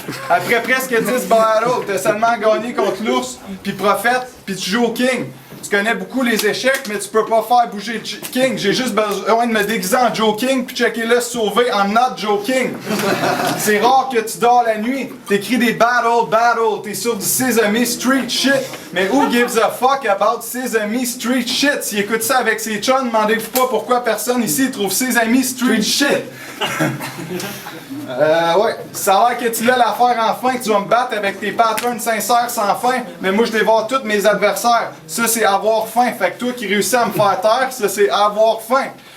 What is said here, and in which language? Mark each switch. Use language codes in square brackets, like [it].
[fr] Après presque 10 battles, t'as seulement gagné contre l'ours, puis Prophète, puis tu joues au King. Tu connais beaucoup les échecs, mais tu peux pas faire bouger le King. J'ai juste besoin de me déguiser en Joe King puis checker-le sauver en not Joe King. C'est rare que tu dors la nuit. T'écris des battles, t'es sur du Sesame Street shit. [en] Mais who gives a fuck about Sesame Street shit? [fr] S'il écoute ça avec ses chums, demandez-vous pas pourquoi personne ici trouve Sesame Street shit. Ouais, ça a l'air que tu l'as l'affaire enfin, que tu vas me battre avec tes patterns sincères sans fin, mais moi je dévore tous mes adversaires. Ça c'est avoir faim, fait que toi qui réussis à me faire taire, ça c'est avoir faim.